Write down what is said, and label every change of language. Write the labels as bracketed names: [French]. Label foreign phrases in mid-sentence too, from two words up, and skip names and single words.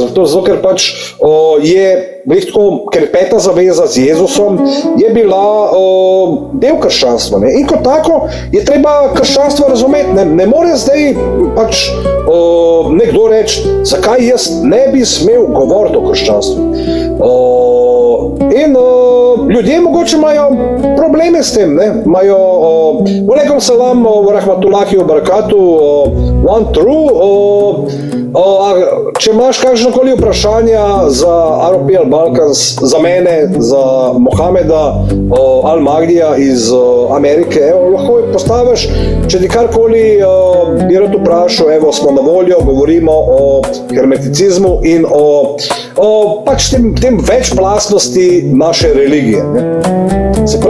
[Slovenian] Zato, ker pač je ker peta zaveza z Jezusom je bila del krščanstva, ne? In kot tako je treba krščanstvo razumeti, ne more zdaj pač nekdo reči, zakaj jaz ne bi smel govoriti o krščanstvu. In ljudje mogoče imajo probleme s tem, ne? Imajo, [Arabic] عليكم السلام، ورحمة الله وبركاته, [English] one true, [Slovenian] če imaš kakšnokoli vprašanja za European Balkans, za mene, za Mohameda Al-Mahdija iz Amerike, evo, lahko postaviš, če ti karkoli bi rad vprašal, evo, smo na voljo, govorimo o hermeticizmu in o pač tem večplastnosti naše religije, ne?